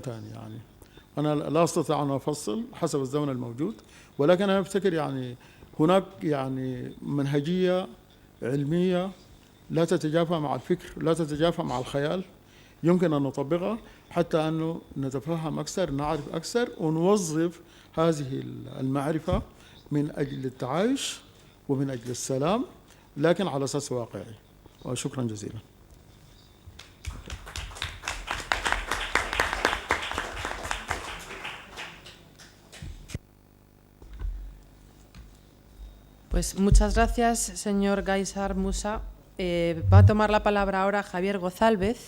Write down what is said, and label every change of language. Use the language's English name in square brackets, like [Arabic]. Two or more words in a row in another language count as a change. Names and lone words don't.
[Arabic] ثاني يعني أنا لا أستطيع أن أفصل حسب الزمن الموجود، ولكن أنا أفتكر يعني هناك يعني منهجية علمية لا تتجافى مع الفكر، لا تتجافى مع الخيال، يمكن أن نطبقها حتى أنه نتفهم أكثر، نعرف أكثر، ونوظف هذه المعرفة من أجل التعايش ومن أجل السلام، لكن على أساس واقعي. وشكرا جزيلا. [Spanish] Pues muchas gracias, señor Gaisar Musa. Va a tomar la palabra ahora Javier Gozálvez.